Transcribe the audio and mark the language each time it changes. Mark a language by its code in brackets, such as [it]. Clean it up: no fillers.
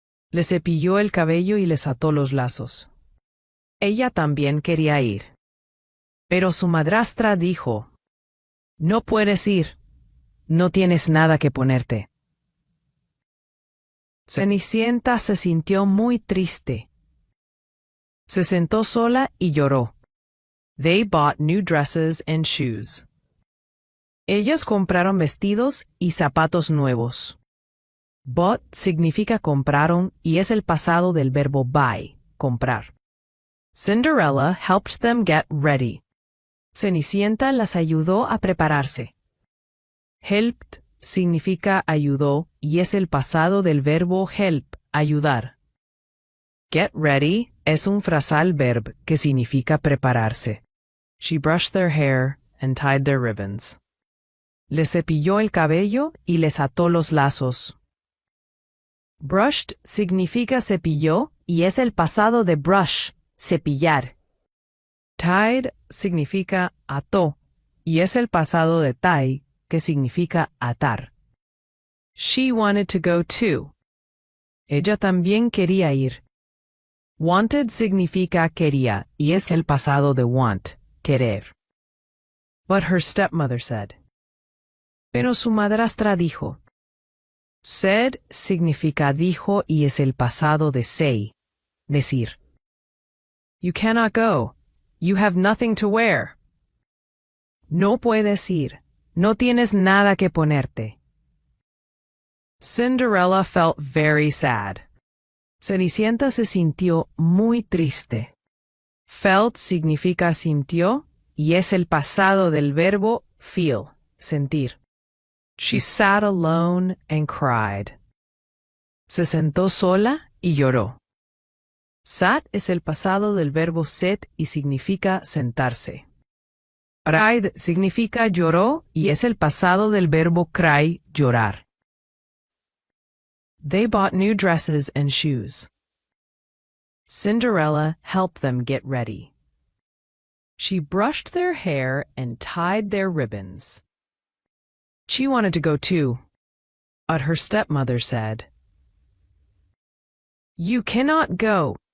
[es] Les cepilló el cabello y les ató los lazos. Ella también quería ir. Pero su madrastra dijo, "No puedes ir. No tienes nada que ponerte." Cenicienta se sintió muy triste. Se sentó sola y lloró. [en] They bought new dresses and shoes. [es] Ellas compraron vestidos y zapatos nuevos. Bought significa compraron y es el pasado del verbo buy, comprar. [en] Cinderella helped them get ready. [es] Cenicienta las ayudó a prepararse. Helped significa ayudó y es el pasado del verbo help, ayudar. Get ready es un frasal verb que significa prepararse. [en] She brushed their hair and tied their ribbons. [es] Les cepilló el cabello y les ató los lazos. Brushed significa cepilló y es el pasado de brush, cepillar. Tied significa ató y es el pasado de tie, que significa atar. [en] She wanted to go too. [es] Ella también quería ir. Wanted significa quería y es el pasado de want, querer. [en] But her stepmother said. [es] Pero su madrastra dijo. Said significa dijo y es el pasado de say, decir. [en] You cannot go. You have nothing to wear. [es] No puedes ir. No tienes nada que ponerte. [en] Cinderella felt very sad. [es] Cenicienta se sintió muy triste. Felt significa sintió y es el pasado del verbo feel, sentir. [en] She sat alone and cried. [es] Se sentó sola y lloró. Sat es el pasado del verbo sit y significa sentarse. Cried significa lloró y es el pasado del verbo cry, llorar. [en] They bought new dresses and shoes. Cinderella helped them get ready. She brushed their hair and tied their ribbons. She wanted to go too, but her stepmother said, "You cannot go.